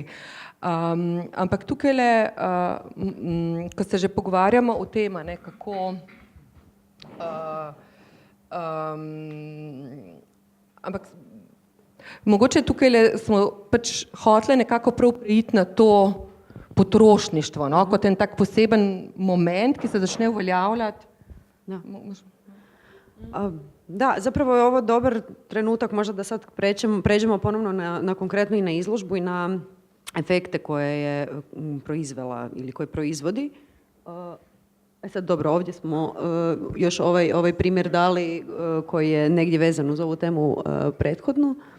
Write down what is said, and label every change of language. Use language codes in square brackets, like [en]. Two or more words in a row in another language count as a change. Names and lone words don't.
[sl] Ampak tukajle, ko se že pogovarjamo o tem, ne, kako ampak mogoče tukajle smo pač hoteli nekako prav preiti na to potrošništvo, no, kot en tak poseben moment, ki se začne uveljavljati. Da. [hr] Da, zapravo je ovo dobar trenutak možda da sad pređemo ponovno na konkretno i na izložbu i na efekte koje je proizvela ili koje proizvodi. Sad dobro, ovdje smo još ovaj primjer dali koji je negdje vezan uz ovu temu prethodnu.